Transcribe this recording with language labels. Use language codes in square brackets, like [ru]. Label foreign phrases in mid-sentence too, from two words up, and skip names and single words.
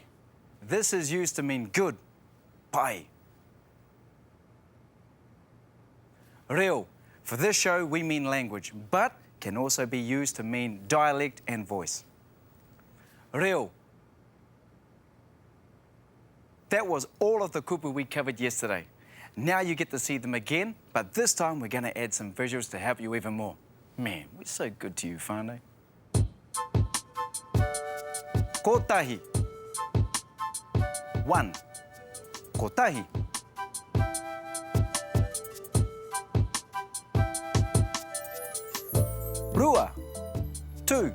[en] This is used to mean good. [mi] Pai. Reo. [en] For this show, we mean language, but can also be used to mean dialect and voice. Reo. That was all of the kupu we covered yesterday. Now you get to see them again, but this time we're going to add some visuals to help you even more. Man, we're so good to you, whānau. [mi] Kotahi. 1. kotahi. [en] Rua, 2.